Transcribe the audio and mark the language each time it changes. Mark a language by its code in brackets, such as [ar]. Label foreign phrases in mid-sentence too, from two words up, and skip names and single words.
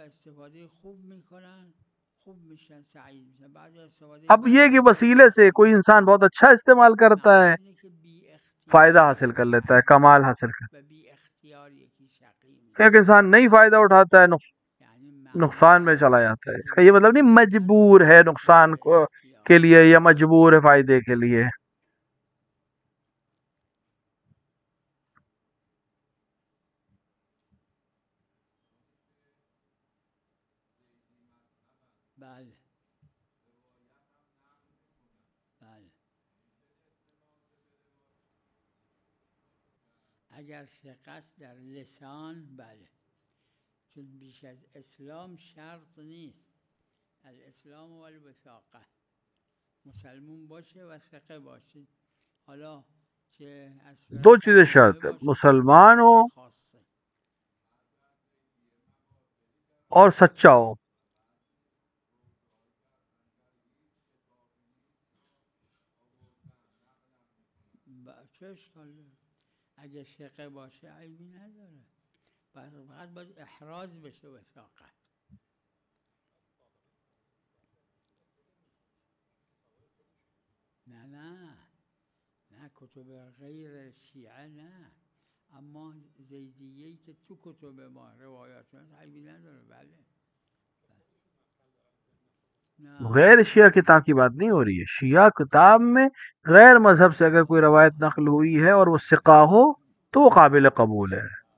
[hi] अब ये कि वसीले से कोई इंसान बहुत अच्छा इस्तेमाल करता है, फायदा हासिल कर लेता है, कमाल हासिल कर, एक इंसान नहीं फायदा उठाता है, नुकसान में चला जाता है। इसका ये मतलब नहीं मजबूर है नुकसान के लिए या मजबूर है फायदे के लिए। [fa] بله بله اگر شقص در لسان بله، چون بیش از اسلام شرط نیست. [ar] الاسلام و الوثاقه، [fa] مسلمون باشه و ثقه باشه. حالا چه [hi] दो चीजें शर्त है, मुसलमान हो और सच्चा हो। [fa] چه اشکال داره؟ اگه ثقه باشه عیبی نداره، فقط باید احراز بشه وثاقت. نه نه نه کتب غیر شیعه نه، اما زیدیه‌ای که تو کتب ما روایات هست عیبی نداره. بله [hi] गैर शिया किताब की बात नहीं हो रही है, शिया किताब में गैर मजहब से अगर कोई रवायत नकल हुई है और वो सिका हो तो वो काबिल कबूल है।